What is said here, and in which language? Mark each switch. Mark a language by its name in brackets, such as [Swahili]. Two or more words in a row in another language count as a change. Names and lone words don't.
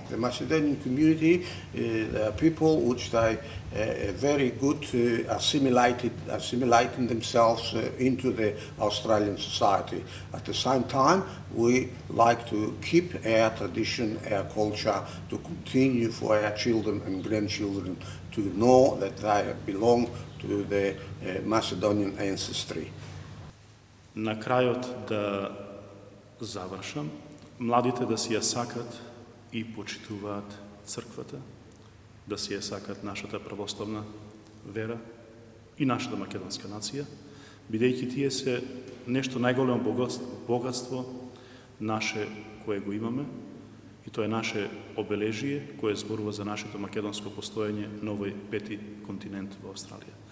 [English] The Macedonian community, the people which they very good assimilating themselves into the Australian society. At the same time, we like to keep our tradition, our culture, to continue for our children and grandchildren to know that they belong to the Macedonian ancestry. [Macedonian] На крајот да завршам, младите да си ја сакат и почитуваат црквата, да си ја сакат нашата православна вера и нашата македонска нација, бидејќи тие се нешто најголемо богатство наше кое го имаме, и тоа е наше обележие кое зборува за нашето македонско постоење на овој пети континент во Австралија.